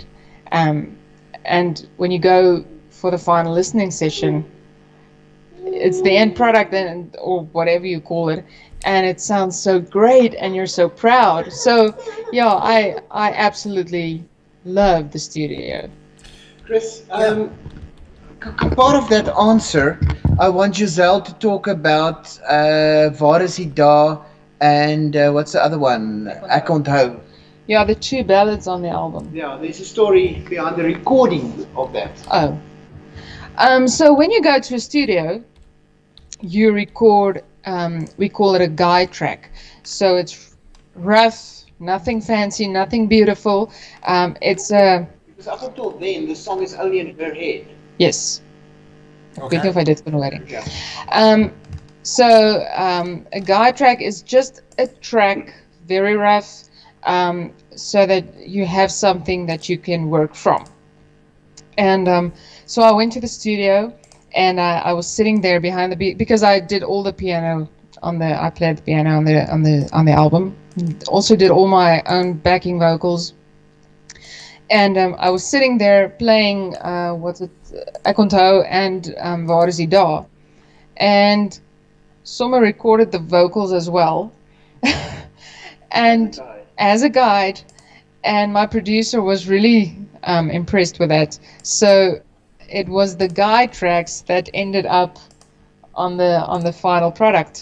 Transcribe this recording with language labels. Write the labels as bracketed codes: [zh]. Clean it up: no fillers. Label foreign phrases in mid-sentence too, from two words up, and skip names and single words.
[en] And when you go for the final listening session, it's the end product, or whatever you call it, and it sounds so great, and you're so proud. So, I absolutely love the studio. Chris, part of that answer, I want Jezelle to talk about Waar is die daar and what's the other one? Ek onthou. Yeah, the 2 ballads on the album. Yeah, there's a story behind the recording of that. So when you go to a studio, you record, we call it a guide track. So it's rough, nothing fancy, nothing beautiful. It's a Because up until then, the song is only in her head. Yes. [af] Ek weet nie of hy dit kan hoor nie. [en] Yeah. A guide track is just a track, very rough, so that you have something that you can work from. And so I went to the studio, and I was sitting there behind the beat because I did all the piano I played the piano on the album. Also did all my own backing vocals. And I was sitting there playing Ek onthou and Waar is die daar? And Sommer recorded the vocals as well. And as a guide, and my producer was really impressed with that. So it was the guide tracks that ended up on the final product.